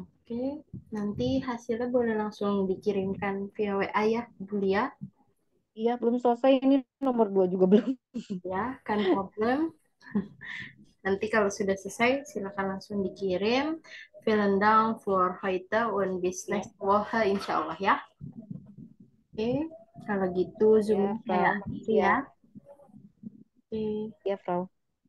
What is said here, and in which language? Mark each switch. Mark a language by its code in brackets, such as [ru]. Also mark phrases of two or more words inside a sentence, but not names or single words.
[id] Oke, nanti hasilnya boleh langsung dikirimkan via WA ya, Bu Lia. Iya, belum selesai. Ini nomor 2 juga belum. Ya, kan problem. Nanti kalau sudah selesai, silakan langsung dikirim. [de] Vielen Dank für heute und bis [id] Ya, [de] nächste Woche, [ar] إن شاء الله [id] ya. Oke, kalau gitu ya, Zoom saya Frau. akhiri Ya, ya. Oke. ya, Frau.